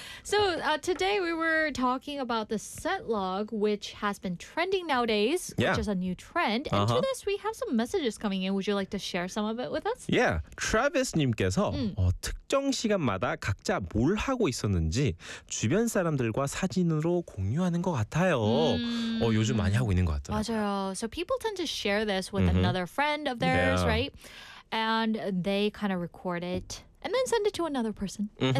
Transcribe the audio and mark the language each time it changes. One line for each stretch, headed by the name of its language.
English: So today we were talking about the set log, which has been trending nowadays, yeah. which is a new trend. And uh-huh. to this, we have some messages coming in. Would you like to share some of it with us? Yeah.
Korean: Travis님께서 특정 시간마다 각자 뭘 하고 있었는지 주변 사람들과 사진으로 공유하는 것 같아요. 요즘 많이 하고 있는 것 같더라고요. 맞아요.
English: So people tend to share this with mm-hmm. another friend of theirs, yeah. right? And they kind of record it and then send it to another person mm-hmm.